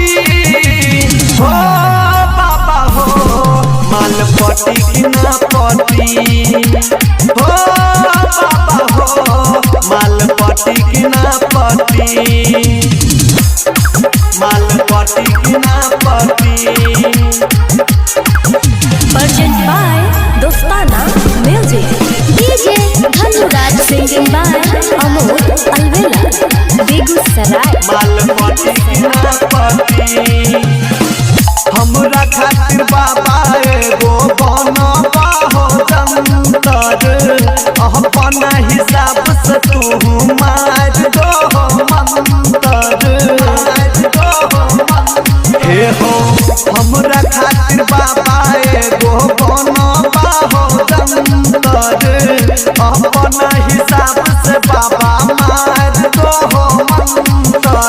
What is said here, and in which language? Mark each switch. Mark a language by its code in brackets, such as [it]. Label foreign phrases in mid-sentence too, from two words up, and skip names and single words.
[bho] हो बाबा हो मालपटी की ना पटी, हो बाबा हो मालपटी की ना पटी, मालपटी की ना पटी। [en] Present by Dostana Music. DJ धनुराज singing by Amol Alvela, Begussaray. [bho] मालपटी की ना पटी। हमरा खातिर बाबा एगो बनबा हो जंतर, अपन हिसाब से तू मार दो मंतर, हे हो हमरा खातिर बाबा एगो बनबा हो जंतर, अपन हिसाब से बाबा मार दो मंतर।